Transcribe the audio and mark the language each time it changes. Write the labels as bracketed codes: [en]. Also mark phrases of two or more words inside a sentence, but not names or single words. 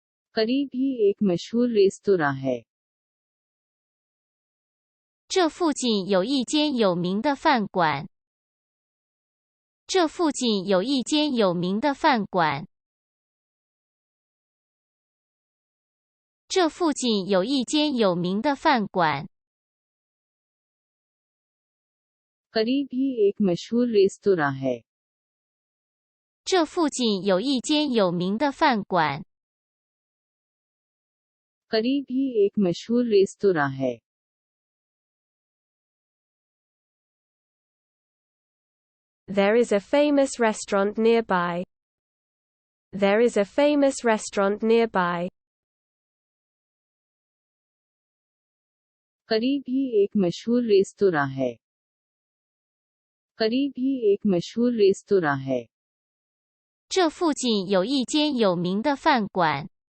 [hi] करीब ही एक मशहूर रेस्तोरां है। [zh] 这附近有一间有名的饭馆。这附近有一间有名的饭馆。这附近有一间有名的饭馆。 [hi] करीब ही एक मशहूर रेस्तोरां है। [zh] 这附近有一间有名的饭馆。 [hi] करीब ही एक मशहूर रेस्तोरां है। [en] There is a famous restaurant nearby. There is a famous restaurant nearby. [hi] करीब ही एक मशहूर रेस्तोरां है। करीब ही एक मशहूर रेस्तोरां है। [zh] 这附近有一间有名的饭馆。